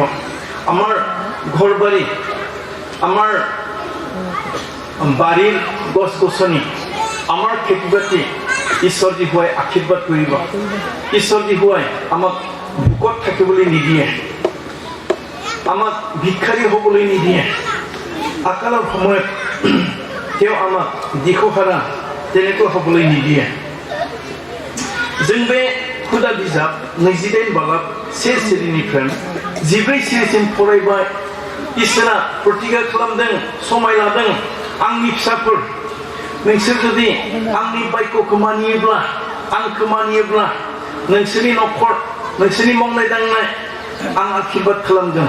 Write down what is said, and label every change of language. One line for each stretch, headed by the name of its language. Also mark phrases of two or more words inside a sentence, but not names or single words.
Assamese: আমাৰ ঘৰ বাৰী, আমাৰ বাৰীৰ গছ গছনি, আমাৰ খেতি বাতি ঈশ্বৰ জিহুৱাই আশীৰ্বাদ কৰিব। ঈশ্বৰ জিহুৱাই আমাক ভোকত থাকিবলৈ নিদিয়ে, আমাক ভিক্ষাৰী হ'বলৈ নিদিয়ে। আকালৰ সময়ত তেওঁ আমাক দিশহাৰা তেনেকৈ হ'বলৈ নিদিয়ে।
Bodo: जों बे हुदा बिजाब 28 बालाब 1 सिरिनिफ्राय 14 सिरिसिम फरायबाय। इसोरा प्रतिज्ञा खालामदों, समाय लादों, आंनि फिसाफोर नोंसोर जुदि आंनि बाक्यखौ मानियोब्ला, आंखौ मानियोब्ला नोंसोरनि न'खर, नोंसोरनि मावनाय दांनाय आं आशीर्बाद खालामगोन।